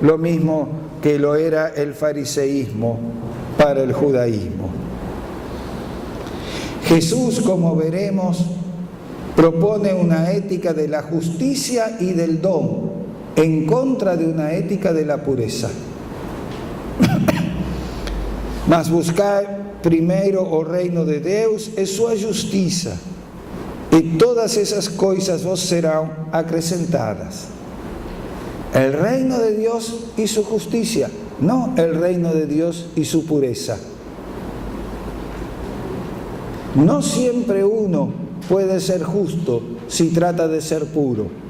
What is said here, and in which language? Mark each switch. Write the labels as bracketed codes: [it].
[es] Lo mismo que lo era el fariseísmo para el judaísmo. Jesús, como veremos, propone una ética de la justicia y del don, en contra de una ética de la pureza. [pt] Mas buscar primero o reino de Deus e sua justiça, e todas [es] esas [pt] coisas [es] vos serán [pt] acrescentadas. [es] El reino de Dios y su justicia, no el reino de Dios y su pureza. No siempre uno puede ser justo si trata de ser puro.